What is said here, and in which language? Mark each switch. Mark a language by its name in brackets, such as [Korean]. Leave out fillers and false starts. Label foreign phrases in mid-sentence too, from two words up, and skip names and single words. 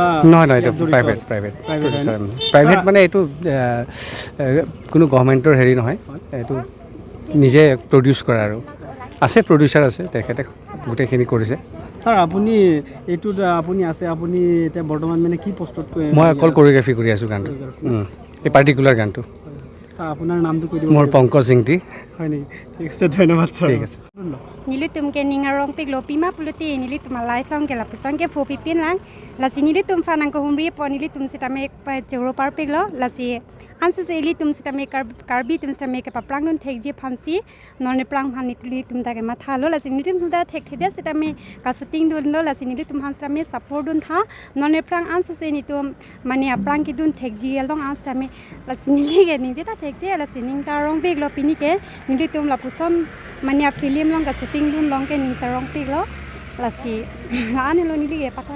[Assamese] নহয় এইটো প্ৰাইভেট মানে এইটো কোনো গভৰ্ণমেণ্টৰ হেৰি নহয় এইটো নিজে প্ৰডিউচ কৰা আৰু আছে প্ৰডিউচাৰ আছে তেখেতে গোটেইখিনি কৰিছে ছাৰ আপুনি এইটোত আপুনি এতিয়া বৰ্তমান মানে কি পষ্টত মই অকল কোৰিঅ'গ্ৰাফি কৰি আছোঁ গানটো এই পাৰ্টিকুলাৰ গানটো ছাৰ আপোনাৰ নামটো কৈ দিব মোৰ পংকজ সিংটি হয় নেকি ঠিক আছে ধন্যবাদ ছাৰ ঠিক আছে [Karbi] Nilitum ke ningarong pig lo pima puluti nilitum alai song ke lapusong ke fu pipin lang lasi nilitum fanang ko humri po nilitum sitame pa choro par pig lo lasi ansu se nilitum sitame karbi tum sitame ke paprang nun thekji phansi nonne prang phan nilitum ta ke matha lo lasi nilitum da thek theda sitame ka shooting dun lo lasi nilitum han sitame support dun tha nonne prang ansu se nitum mane aprang ki dun thekji long ansu sitame lasi nilige ninje ta thekte lasi ning ta rong pig lo pini ke nilitum lapusom mane film long ka shooting dun long ke ning charong pig lo lasi ane lo nilige patang